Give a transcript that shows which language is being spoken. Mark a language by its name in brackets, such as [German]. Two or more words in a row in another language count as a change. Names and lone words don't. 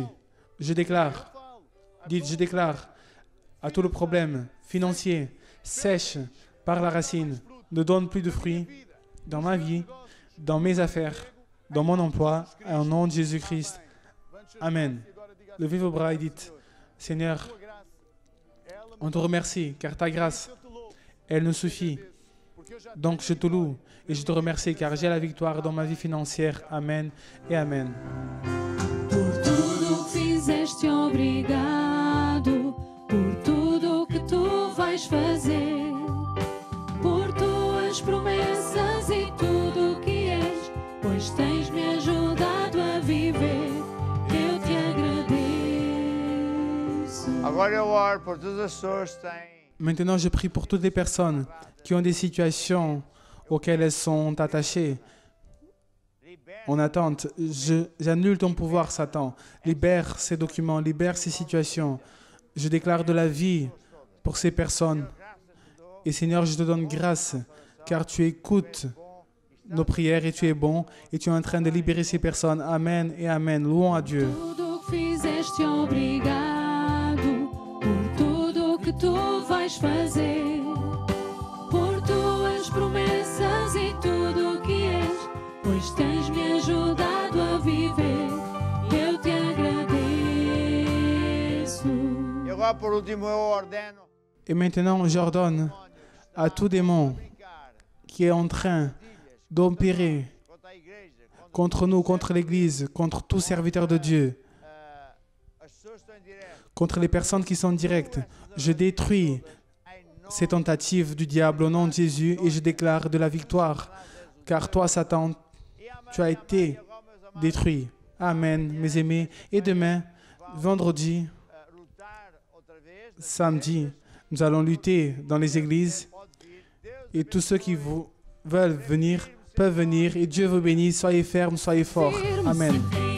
[French] Je déclare, dites, je déclare à tout le problème financier, sèche par la racine, ne donne plus de fruits dans ma vie, dans mes affaires, dans mon emploi, au nom de Jésus-Christ. Amen. Levez vos bras et dites, Seigneur, on te remercie car ta grâce, elle nous suffit. Donc je te loue et je te remercie car j'ai la victoire dans ma vie financière. Amen et Amen. [Portuguese] Por tudo que fizeste, obrigado. Por tudo que tu vais fazer. Por tuas promessas e tudo que és. Pois tens-me ajudado a viver. Eu te agradeço. Agora eu oro por todas as pessoas que têm [French] Maintenant, je prie pour toutes les personnes qui ont des situations auxquelles elles sont attachées, en attente. J'annule ton pouvoir, Satan. Libère ces documents, libère ces situations. Je déclare de la vie pour ces personnes. Et Seigneur, je te donne grâce, car tu écoutes nos prières et tu es bon, et tu es en train de libérer ces personnes. Amen et Amen. Louons à Dieu. [Portuguese] Tudo que fizeste, obrigado. Por tudo que tu vais fazer. Por tuas promessas e tudo que és. Pois tens-me ajudado a viver. Eu te agradeço. E agora, por último, eu ordeno [French] Et maintenant, j'ordonne à tout démon qui est en train d'opérer [Portuguese] contra a igreja, [French] contre nous, contre l'Église, contre tout serviteur de Dieu, [Portuguese] as pessoas que estão em direto, [French] contre les personnes qui sont directes. Je détruis [Portuguese] em nome [French] ces tentatives du diable au nom de Jésus et je déclare de la victoire. Car toi, Satan, tu as été [Portuguese] agora, meus amados, [French] détruit. Amen, mes aimés. Et demain, vendredi, [Portuguese] lutar outra vez, [French] samedi, nous allons lutter dans les églises [Portuguese] pode vir, Deus [French] et tous ceux qui veulent venir peuvent venir et Dieu vous bénisse. Soyez fermes, soyez forts. Amen.